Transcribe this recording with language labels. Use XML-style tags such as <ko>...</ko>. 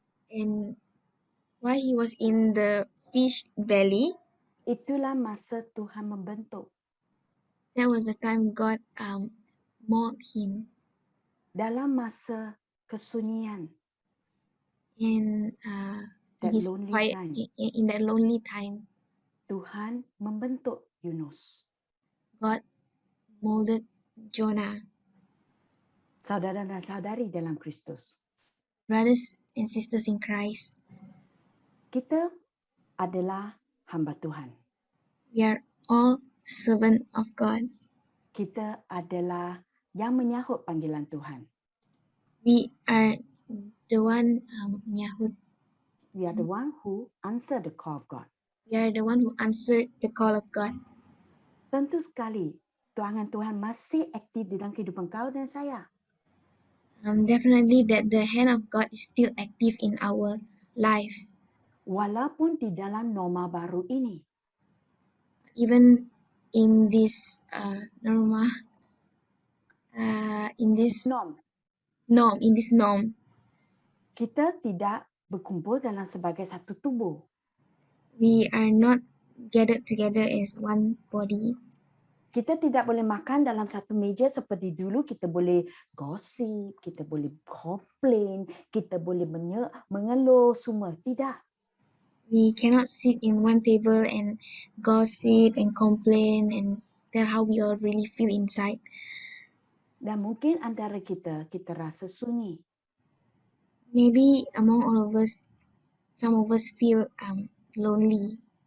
<en>and while he was in the fish belly,</en> <ms>itulah masa Tuhan membentuk.</ms> <en>That was the time God molded him.</en> <ms>Dalam masa kesunyian.</ms> <en>In that lonely time. In that lonely time.</en> <ms>Tuhan membentuk Yunus.</ms> <en>God molded Jonah.</en> <ms>Saudara dan saudari dalam Kristus,</ms> <en>Brothers and sisters in Christ,</en> <ms>kita adalah hamba Tuhan.</ms> <en>we are all servant of God.</en> <ms>Kita adalah yang menyahut panggilan Tuhan.</ms> <en>We are the one We are the one who answer the call of God. we are the one who answered the call of God.</en> <ms>Tentu sekali, tangan Tuhan masih aktif di dalam kehidupan kau dan saya.</ms> <en>Definitely that the hand of God is still active in our life,</en> <ms>Walaupun di dalam norma baru ini.</ms> <en>even in this norm, in this norm.</en> <ms>Kita tidak berkumpul dalam sebagai satu tubuh.</ms> <en>We are not gathered together as one body.</en> <ms>Kita tidak boleh makan dalam satu meja seperti dulu. Kita boleh gosip, kita boleh komplain, kita boleh mengeluh semua. Tidak.</ms> <en>We cannot sit in one table and gossip and complain and tell how we all really feel inside.</en> <ms>Dan mungkin antara kita rasa sunyi.</ms> <en>Maybe among all of us, some of us feel lonely.</en>